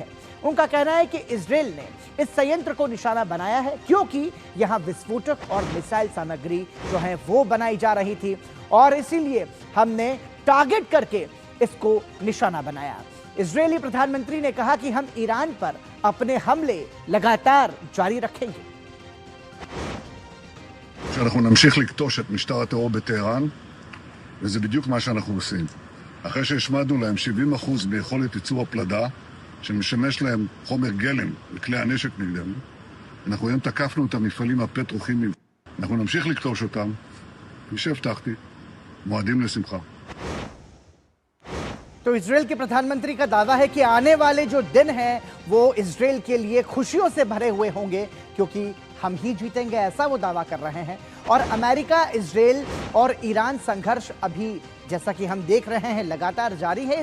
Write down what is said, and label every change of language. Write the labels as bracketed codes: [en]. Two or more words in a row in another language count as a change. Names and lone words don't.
[hi] उनका कहना है कि इजरायल ने इस संयंत्र को निशाना बनाया है क्योंकि यहां विस्फोटक और मिसाइल सामग्री जो है वो बनाई जा रही थी और इसीलिए हमने टारगेट करके इसको निशाना बनाया। इजरायली प्रधानमंत्री ने कहा कि हम ईरान पर अपने हमले लगातार जारी रखेंगे। [he] שאנחנו נמשיך לקטוש את משטר הטרור בטהרן, וזה בדיוק מה שאנחנו עושים. אחרי שהשמדנו להם 70% ביכולת ייצור הפלדה, שמשמש להם חומר גלם לכלי הנשק נגדנו, אנחנו היום תקפנו את המפעלים הפטרוכימיים. אנחנו נמשיך לקטוש אותם, כפי שהבטחתי, מועדים לשמחה. [hi] तो इजरायल के प्रधानमंत्री का दावा है कि आने वाले जो दिन हैं वो इजरायल के लिए खुशियों से भरे हुए होंगे क्योंकि हम ही जीतेंगे, ऐसा वो दावा कर रहे हैं। और अमेरिका, इजरायल और ईरान संघर्ष अभी जैसा कि हम देख रहे हैं लगातार जारी है।